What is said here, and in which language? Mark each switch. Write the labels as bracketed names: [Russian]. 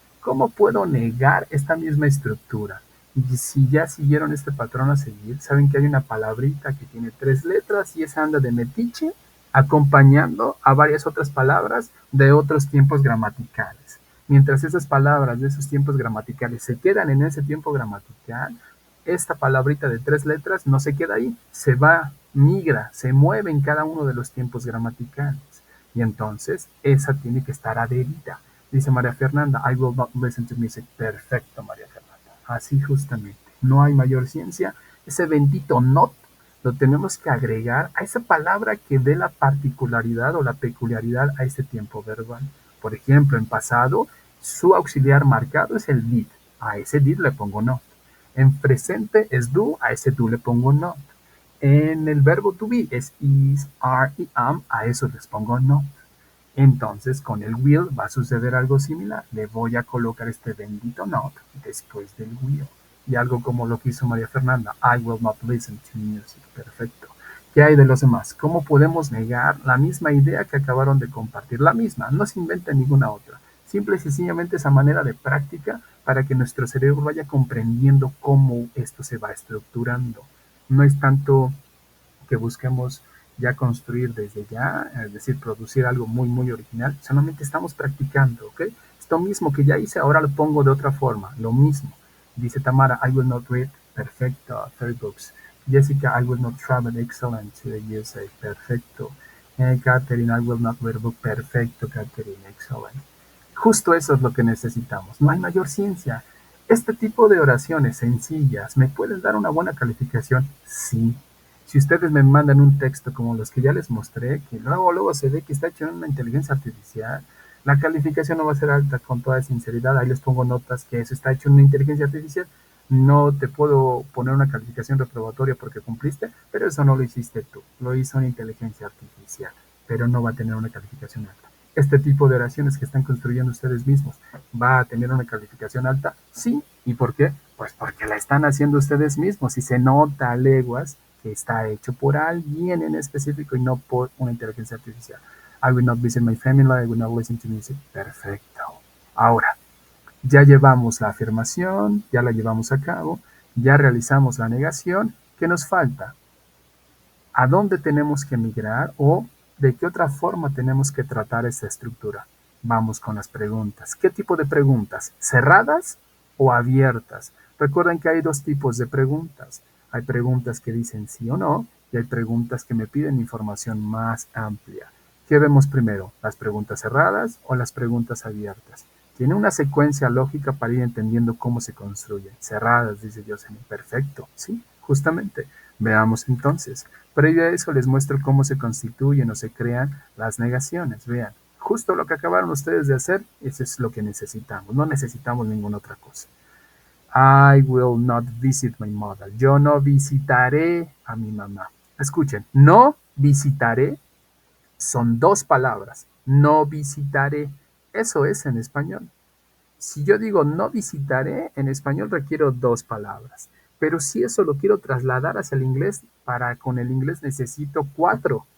[Spanish] ¿Cómo puedo negar esta misma estructura? Y si ya siguieron este patrón a seguir, saben que hay una palabrita que tiene tres letras y esa anda de metiche acompañando a varias otras palabras de otros tiempos gramaticales. Mientras esas palabras de esos tiempos gramaticales se quedan en ese tiempo gramatical, esta palabrita de tres letras no se queda ahí, se va, migra, se mueve en cada uno de los tiempos gramaticales. Y entonces esa tiene que estar adherida. Dice [English] María Fernanda, I will not listen to music. [Spanish] Perfecto, María Fernanda. Así justamente. No hay mayor ciencia. Ese bendito not lo tenemos que agregar a esa palabra que dé la particularidad o la peculiaridad a este tiempo verbal. Por ejemplo, en pasado, su auxiliar marcado es el did. A ese did le pongo not. En presente es do, a ese do le pongo not. En el verbo to be es is, are y am, a eso les pongo not. Entonces, con el will va a suceder algo similar. Le voy a colocar este bendito not después del will. Y algo como lo que hizo María Fernanda. [English] I will not listen to music. [Spanish] Perfecto. ¿Qué hay de los demás? ¿Cómo podemos negar la misma idea que acabaron de compartir? La misma, no se inventa ninguna otra. Simple y sencillamente esa manera de práctica para que nuestro cerebro vaya comprendiendo cómo esto se va estructurando. No es tanto que busquemos ya construir desde ya, es decir, producir algo muy, muy original, solamente estamos practicando, ¿ok? Esto mismo que ya hice, ahora lo pongo de otra forma, lo mismo. Dice [English] Tamara, I will not read, [Spanish] perfecto, [English] 30 books. Jessica, I will not travel, excellent, to the USA, perfecto. Catherine, I will not read a book, [Spanish] perfecto, [English] Catherine, excellent. [Spanish] Justo eso es lo que necesitamos, no hay mayor ciencia. Este tipo de oraciones sencillas, ¿me pueden dar una buena calificación? Sí. Si ustedes me mandan un texto como los que ya les mostré, que luego se ve que está hecho en una inteligencia artificial, la calificación no va a ser alta con toda sinceridad. Ahí les pongo notas que eso está hecho en una inteligencia artificial. No te puedo poner una calificación reprobatoria porque cumpliste, pero eso no lo hiciste tú, lo hizo una inteligencia artificial, pero no va a tener una calificación alta. Este tipo de oraciones que están construyendo ustedes mismos, ¿va a tener una calificación alta? Sí. ¿Y por qué? Pues porque la están haciendo ustedes mismos y se nota a leguas que está hecho por alguien en específico y no por una inteligencia artificial. [English] I will not visit my family, I will not listen to music. [Spanish] Perfecto. Ahora, ya llevamos la afirmación, ya la llevamos a cabo, ya realizamos la negación. ¿Qué nos falta? ¿A dónde tenemos que migrar o de qué otra forma tenemos que tratar esta estructura? Vamos con las preguntas. ¿Qué tipo de preguntas? ¿Cerradas o abiertas? Recuerden que hay dos tipos de preguntas. Hay preguntas que dicen sí o no y hay preguntas que me piden información más amplia. ¿Qué vemos primero? ¿Las preguntas cerradas o las preguntas abiertas? Tiene una secuencia lógica para ir entendiendo cómo se construyen. Cerradas, dice Jocelyn. Perfecto, sí, justamente. Veamos entonces. Previo a eso les muestro cómo se constituyen o se crean las negaciones. Vean, justo lo que acabaron ustedes de hacer, eso es lo que necesitamos. No necesitamos ninguna otra cosa. [English] I will not visit my mother. [Spanish] Yo no visitaré a mi mamá. Escuchen, no visitaré son dos palabras. No visitaré. Eso es en español. Si yo digo no visitaré, en español requiero dos palabras. Pero si eso lo quiero trasladar hacia el inglés, para con el inglés necesito cuatro.